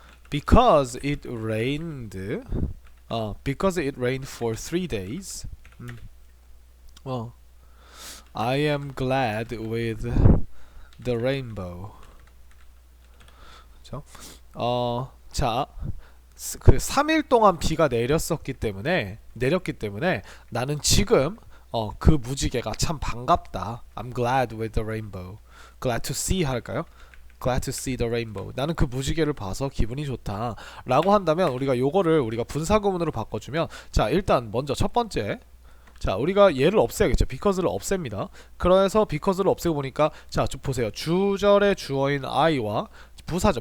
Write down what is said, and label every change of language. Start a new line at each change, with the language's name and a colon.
English: because it rained because it rained for 3 days. I am glad with the rainbow.
Korean: 그렇죠? 자, 그 3일 동안 비가 내렸기 때문에 나는 지금 그 무지개가 참 반갑다.
English: I'm glad with the rainbow. glad to see
Korean: 할까요?
English: Glad to see the rainbow.
Korean: 나는 그 무지개를 봐서 기분이 좋다 라고 한다면 우리가 요거를 우리가 분사구문으로 바꿔주면, 자, 일단 먼저 첫 번째, 자, 우리가 얘를 없애야겠죠. because를 없앱니다. 그래서 because를 없애고 보니까, 자, 보세요. 주절의 주어인 I와 부사죠.